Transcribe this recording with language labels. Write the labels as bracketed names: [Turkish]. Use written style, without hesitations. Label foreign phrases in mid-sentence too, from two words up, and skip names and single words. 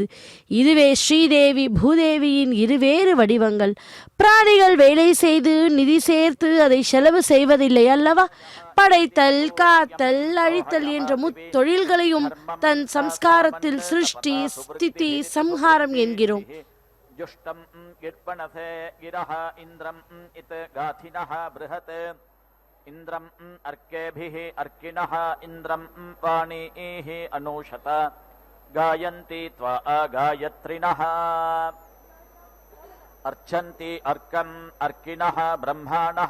[Tamil] இதுவே ஸ்ரீதேவி பூதேவியின் இருவேறு வடிவங்கள். பிராணிகள் வேலை செய்து நிதி சேர்த்து அதை செலவு செய்வதில்லை அல்லவா? படைத்தல், காத்தல், அழித்தல் என்ற முத்தொழில்களையும் தன் சம்ஸ்காரத்தில் சிருஷ்டி, ஸ்திதி, சம்ஹாரம் என்கிறோம். [Sanskrit] जुष्टं गिर्पणसे गिरः इन्द्रम् इत गाथिनः बृहत् इन्द्रम् अर्केभिः अर्किणः इन्द्रम् वाणीः अनूषत गायन्ति त्वा गायत्रिणः अर्चन्ति अर्कम् अर्किणः ब्रह्माणः